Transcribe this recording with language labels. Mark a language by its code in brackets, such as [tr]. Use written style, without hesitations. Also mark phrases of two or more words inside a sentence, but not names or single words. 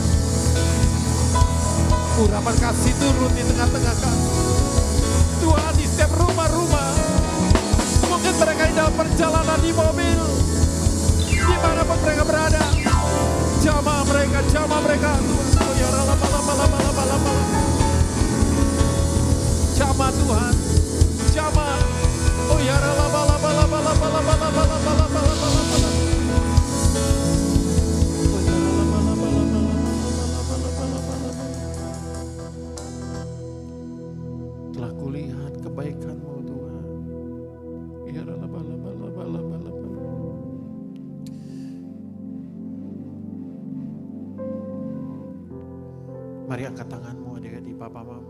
[id] Urapan kasih turun di tengah-tengah kami. Tuhan di setiap rumah-rumah. Mungkin mereka di dalam perjalanan di mobil. Dimanapun mereka berada. Jamah mereka Tuhan. Oh ya rela bala bala bala bala bala. Jamah Tuhan. Jamah. Oh ya rela bala bala bala bala bala bala bala bala bala bala. Oh ya rela bala bala bala bala bala bala bala. Telah kulihat kebaikan-Mu Tuhan. Ya rela bala bala bala bala bala. Mari angkat tanganmu adik-adik, papa mama.